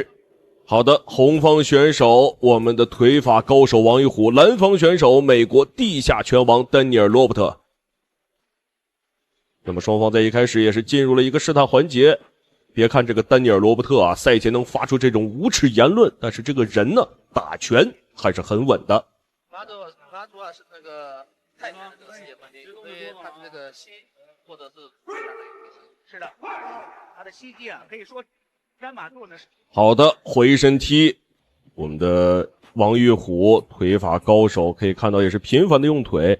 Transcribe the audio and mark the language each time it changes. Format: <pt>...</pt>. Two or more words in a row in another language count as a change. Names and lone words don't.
<zh>好的，紅方選手我們的腿法高手王玉虎，藍方選手美國地下拳王丹尼爾·羅伯特。那麼雙方在一開始也是進入了一個試探環節。別看這個丹尼爾·羅伯特啊，賽前能發出這種無恥言論，但是這個人呢，打拳還是很穩的。他主要是那個泰拳的這個世界冠軍，所以他的這個膝或者是的，他的膝肌啊，可以說詹馬座呢。好的，回身踢，我們的王玉虎腿法高手，可以看到也是頻繁的用腿。</zh>